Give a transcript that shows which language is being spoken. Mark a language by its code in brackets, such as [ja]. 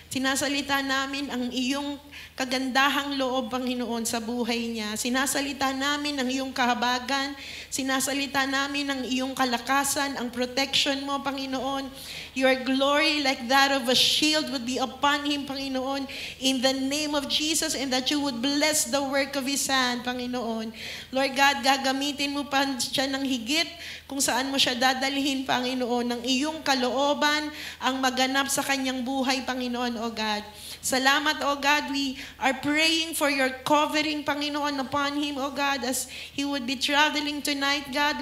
[tl] Sinasalita namin ang iyong kagandahang loob, Panginoon, sa buhay niya. Sinasalita namin ang iyong kahabagan. Sinasalita namin ang iyong kalakasan, ang protection mo, Panginoon. [en] Your glory like that of a shield would be upon him, Panginoon, in the name of Jesus, and that you would bless the work of his hand, Panginoon. Lord God, [tl] gagamitin mo pa siya ng higit kung saan mo siya dadalhin, Panginoon, ng iyong kalooban ang maganap sa kanyang buhay, Panginoon, O God. Salamat, O God. [en] We are praying for your covering, Panginoon, upon him, O God, as he would be traveling tonight, God.